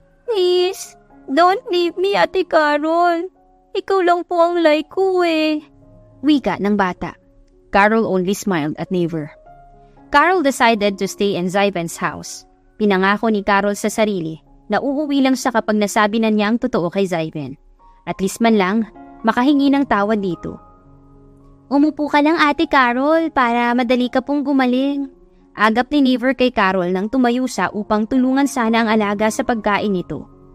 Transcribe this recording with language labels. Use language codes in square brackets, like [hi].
[en] Please, don't leave me, Ate Carol. [tl] Ikaw lang po ang like ko eh. Wika ng bata. [en] Carol only smiled at Neighbor. Carol decided to stay in Zyven's house. [tl] Pinangako ni Carol sa sarili na uuwi lang siya kapag nasabi na niya ang totoo kay Zyven. At least man lang, makahingi ng tawad dito. Umupo ka lang, Ate Carol, para madali ka pong gumaling. Agap ni Neighbor kay Carol nang tumayo siya upang tulungan sana ang alaga sa pagkain nito.